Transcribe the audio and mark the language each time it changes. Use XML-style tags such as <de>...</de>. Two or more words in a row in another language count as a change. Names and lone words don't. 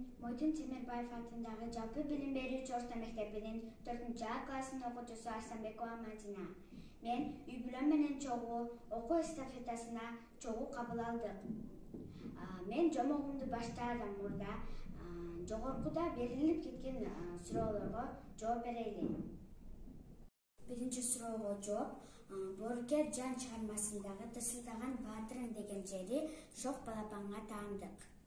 <kk>Мамудин Темирбаев атындағы жалпы білім беруші орта мектебінің 4-А классының оқушысы Арсанбекова Мадина.</kk> <ky>Мен үй-бүлөм менен чогуу окуу эстафетасына чогуу кабыл алдык. Мен жомогумду баштаардан мурда жогоркуда берилип кеткен суроолорго жооп берейли. Биринчи суроого жооп: Борке жан чыгармасындагы тырсылдаган баатырың деген жери Шок балапанга таандык.</ky>